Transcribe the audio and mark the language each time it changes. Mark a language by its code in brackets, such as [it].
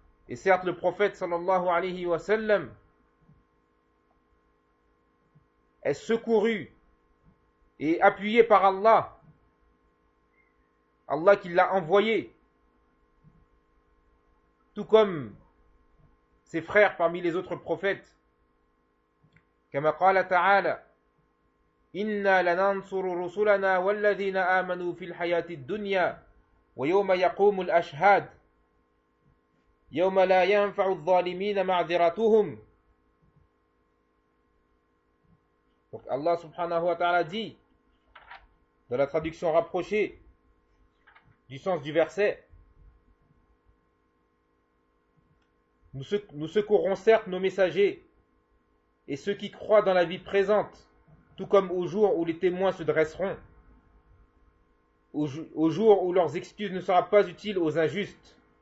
[fr] Et certes le prophète sallallahu alayhi wa sallam est secouru et appuyé par Allah, Allah qui l'a envoyé, tout comme ses frères parmi les autres prophètes. [ar] كما قال تعالى إنا لننصر رسلنا والذين آمنوا في الحياة الدنيا ويوم يقوم الأشهاد يوم لا ينفع الظالمين معذرتهم. [fr] Donc Allah subhanahu wa ta'ala dit dans la traduction rapprochée du sens du verset, nous secourrons certes nos messagers et ceux qui croient dans la vie présente, tout comme au jour où les témoins se dresseront, au jour où leurs excuses ne seront pas utiles aux injustes.